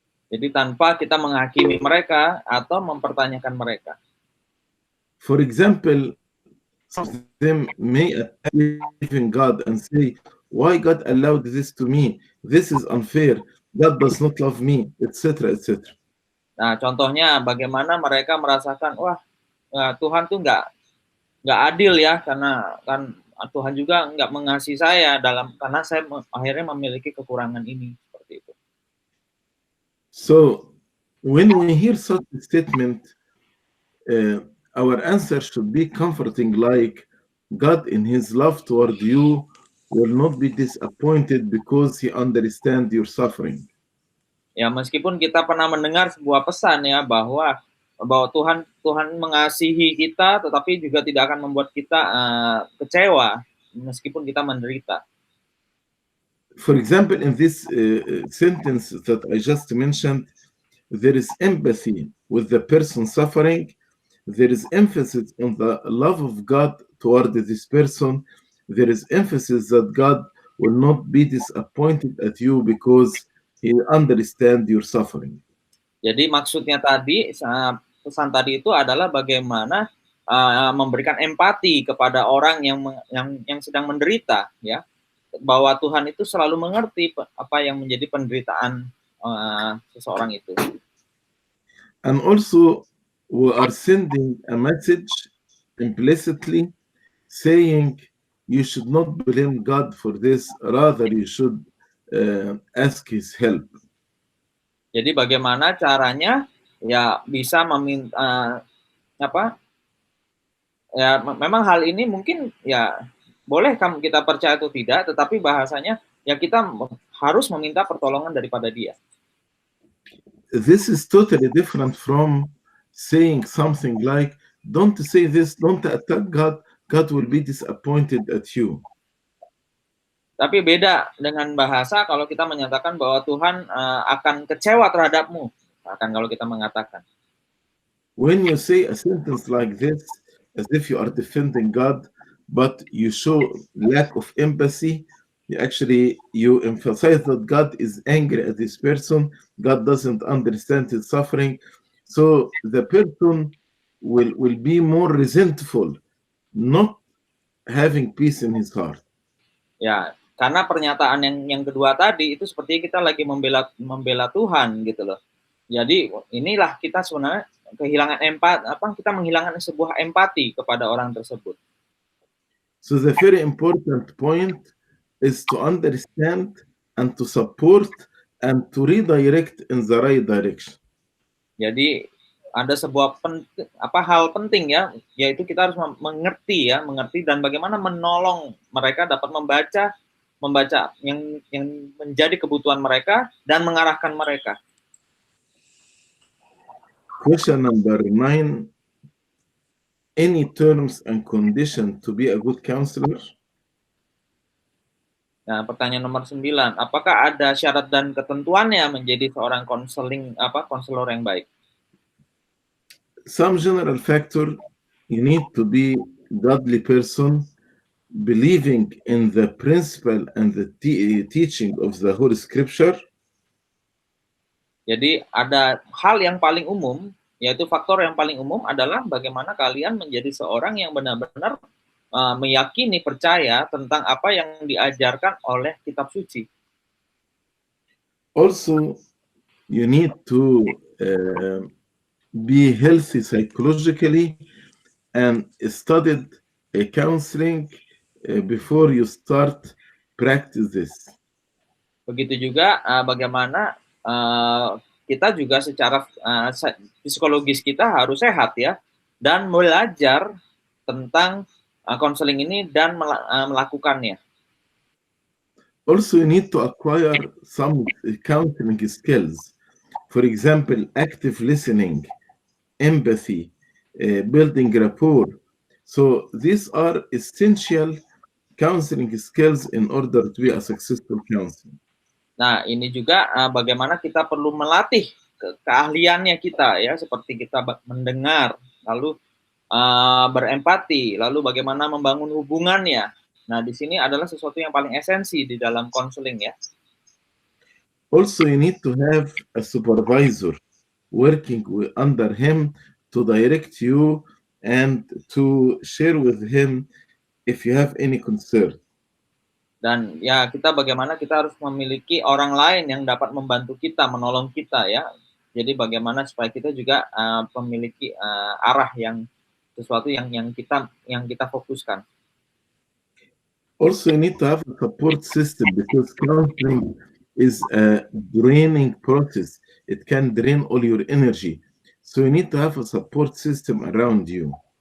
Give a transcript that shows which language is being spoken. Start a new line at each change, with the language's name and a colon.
Indonesian: Jadi tanpa kita menghakimi mereka atau mempertanyakan mereka.
English: For example, some of them may attack God and say, why God allowed this to me? This is unfair. God does not love me, etc., etc.
Indonesian: Nah, contohnya bagaimana mereka merasakan, wah, Tuhan tuh nggak adil ya, karena kan Tuhan juga nggak mengasihi saya karena saya akhirnya memiliki kekurangan ini, seperti itu.
English: So, when we hear such a statement, our answer should be comforting, like God in His love toward you will not be disappointed because He understands your suffering.
Indonesian: Ya, meskipun kita pernah mendengar sebuah pesan ya bahwa Tuhan mengasihi kita, tetapi juga tidak akan membuat kita kecewa meskipun kita menderita.
English: For example, in this sentence that I just mentioned, there is empathy with the person suffering. There is emphasis on the love of God toward this person. There is emphasis that God will not be disappointed at you because He understands your suffering.
Indonesian: Jadi maksudnya tadi, pesan tadi itu adalah bagaimana memberikan empati kepada orang yang sedang menderita, ya, bahwa Tuhan itu selalu mengerti apa yang menjadi penderitaan seseorang itu.
English: And also, we are sending a message implicitly saying you should not blame God for this, rather you should ask His help.
Indonesian: Jadi bagaimana caranya ya bisa meminta ya memang hal ini mungkin ya boleh kita percaya atau tidak, tetapi bahasanya ya kita harus meminta pertolongan daripada Dia.
English: This is totally different from saying something like, don't say this, don't attack God, God will be disappointed at you.
Indonesian: Tapi beda dengan bahasa kalau kita menyatakan bahwa Tuhan akan kecewa terhadapmu, akan kalau kita mengatakan.
English: When you say a sentence like this, as if you are defending God, but you show lack of empathy, you emphasize that God is angry at this person, God doesn't understand his suffering, so the person will be more resentful, not having peace in his heart.
Indonesian: Ya, karena pernyataan yang kedua tadi itu seperti kita lagi membela Tuhan gitu loh. Jadi inilah kita sebenarnya kehilangan kita menghilangkan sebuah empati kepada orang tersebut.
English: So the very important point is to understand and to support and to redirect in the right direction.
Indonesian: Jadi ada sebuah hal penting ya, yaitu kita harus mengerti dan bagaimana menolong mereka dapat membaca yang menjadi kebutuhan mereka dan mengarahkan mereka.
English: Question number 9. Any terms and conditions to be a good counselor?
Indonesian: Nah, pertanyaan nomor 9, apakah ada syarat dan ketentuannya menjadi seorang konselor yang baik?
English: Some general factor, you need to be godly person, believing in the principle and the teaching of the whole scripture.
Indonesian: Jadi ada hal yang paling umum, yaitu faktor yang paling umum adalah bagaimana kalian menjadi seorang yang benar-benar meyakini, percaya tentang apa yang diajarkan oleh kitab suci.
English: Also, you need to be healthy psychologically and studied counseling before you start practice this.
Indonesian: Begitu juga bagaimana kita juga secara psikologis kita harus sehat ya, dan belajar tentang konseling ini dan melakukannya.
English: Also, you need to acquire some counseling skills. For example, active listening, empathy, building rapport. So these are essential counseling skills in order to be a successful counselor.
Indonesian: Nah, ini juga bagaimana kita perlu melatih keahliannya kita ya, seperti kita mendengar, lalu berempati, lalu bagaimana membangun hubungannya. Nah, di sini adalah sesuatu yang paling esensi di dalam konseling ya.
English: Also, you need to have a supervisor working under him to direct you and to share with him if you have any concern.
Indonesian: Dan ya bagaimana kita harus memiliki orang lain yang dapat membantu kita, menolong kita ya. Jadi bagaimana supaya kita juga memiliki arah yang sesuatu yang kita fokuskan.
English: Also, you need to have a support system because counseling is a draining process. It can drain all your energy. So you need to have a support system around you.